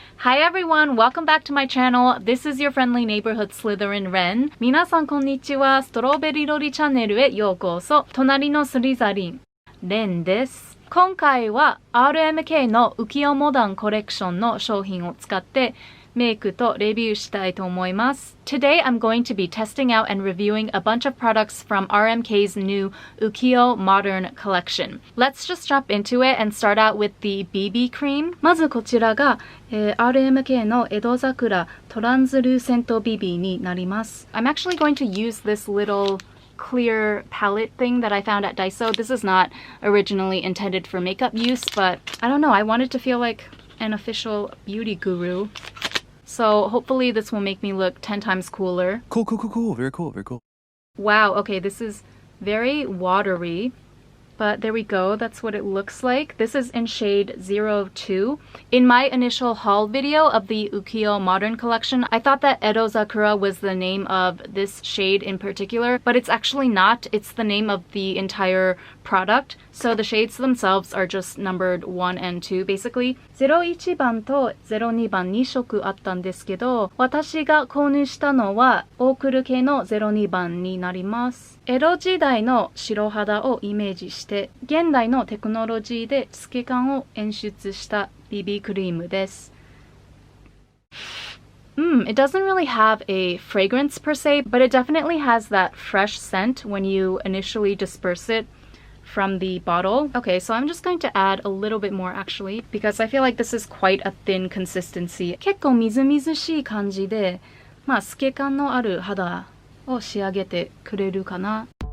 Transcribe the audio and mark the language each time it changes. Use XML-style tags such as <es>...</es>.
<en>Hi everyone, welcome back to my channel. This is your friendly neighborhood Slytherin Ren.</en> <ja>皆さんこんにちは。ストロベリロリチャンネルへようこそ。隣のスリザリン、レンです。今回は RMK のウキヨモダンコレクションの商品を使ってメイクとレビューしたいと思います。</ja> <en>Today I'm going to be testing out and reviewing a bunch of products from RMK's new Ukiyo Modern collection. Let's just jump into it and start out with the BB cream. まずこちらが、RMK の江戸桜トランスルーセント BB になります。 I'm actually going to use this little clear palette thing that I found at Daiso. This is not originally intended for makeup use, but I don't know, I wanted to feel like an official beauty guru. So hopefully this will make me look 10 times cooler. Cool. Very cool. Wow, okay, this is very watery. But there we go, that's what it looks like. This is in shade 02. In my initial haul video of the Ukiyo Modern collection, I thought that Edo Zakura was the name of this shade in particular, but it's actually not. It's the name of the entire product. So the shades themselves are just numbered 1 and 2 basically.</en> <ja>01番と02番2色あったんですけど、私が購入したのはオークル系の02番になります。江戸時代の白肌をイメージして、現代のテクノロジーで透け感を演出した BB クリームです。</ja> <en>It doesn't really have a fragrance per se, but it definitely has that fresh scent when you initially disperse it from the bottle. Okay, so I'm just going to add a little bit more actually, because I feel like this is quite a thin consistency.</en> <ja>結構みずみずしい感じで、透け感のある肌を仕上げてくれるかな。</ja>